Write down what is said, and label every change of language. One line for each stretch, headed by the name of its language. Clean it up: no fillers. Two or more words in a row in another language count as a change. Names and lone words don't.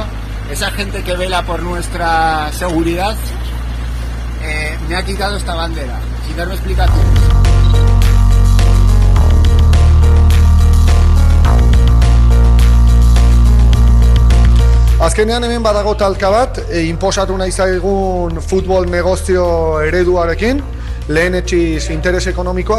Spanish: Esa gente que vela por nuestra seguridad me ha quitado esta bandera, sin darme explicaciones.
Basque: Azkenean hemen badago talka bat, inposatu nahi zaigun futbol negozio ereduarekin, lehenetsiz interes ekonomikoak